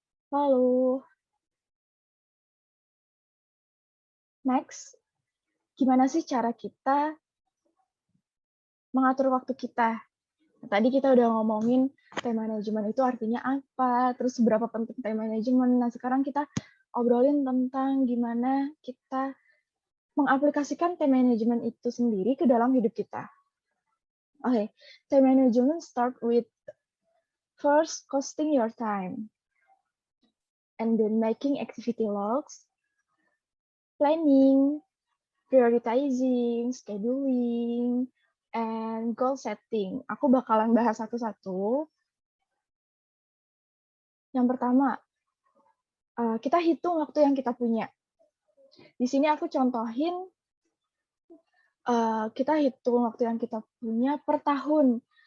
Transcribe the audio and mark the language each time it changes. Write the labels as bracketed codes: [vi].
[id] Lalu, next, gimana sih cara kita mengatur waktu kita? Tadi kita udah ngomongin time management itu artinya apa, terus seberapa penting time management. Nah, sekarang kita obrolin tentang gimana kita mengaplikasikan time management itu sendiri ke dalam hidup kita. [en] Oke, time management start with first costing your time, and then making activity logs, planning, prioritizing, scheduling, and goal setting. [id] Aku bakalan bahas satu-satu. Yang pertama, kita hitung waktu yang kita punya. Di sini aku contohin, kita hitung waktu yang kita punya per tahun.